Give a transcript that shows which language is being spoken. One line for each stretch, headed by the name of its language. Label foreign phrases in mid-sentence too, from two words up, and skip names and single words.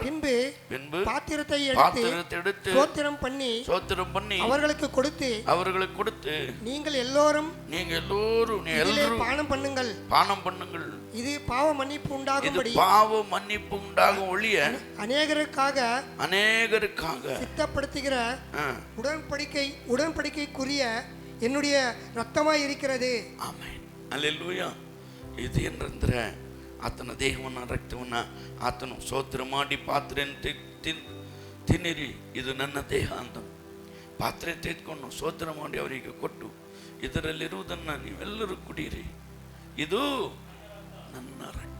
Tamil: பின்பு பாத்திரத்தை எடுத்து ஸ்தோத்திரம் பண்ணி அவர்களுக்கு கொடுத்து நீங்கள் எல்லோரும் பானம் பண்ணுங்கள், இது பாவ மன்னிப்பு உண்டாகும் ஒழிய அநேகருக்காக சித்தப்படுத்துகிற உடன்படிக்கைக்குரிய என்னுடைய ரத்தமாய் இருக்கிறது.
Kannada: ಆಮೆನ್. ಹಲ್ಲೆಲೂಯಾ. ಇದು ಏನಂದ್ರೆ ಆತನ ದೇಹವನ್ನು ರಕ್ತವನ್ನು ಆತನು ಸ್ತೋತ್ರ ಮಾಡಿ ಪಾತ್ರೆಯನ್ನು ತಿನ್ನಿರಿ, ಇದು ನನ್ನ ದೇಹ ಅಂತ ಪಾತ್ರೆ ತೆಗೆದುಕೊಂಡು ಸ್ತೋತ್ರ ಮಾಡಿ ಅವರಿಗೆ ಕೊಟ್ಟು ಇದರಲ್ಲಿರುವುದನ್ನು ನೀವೆಲ್ಲರೂ ಕುಡಿಯಿರಿ, ಇದು ನನ್ನ ರಕ್ತ.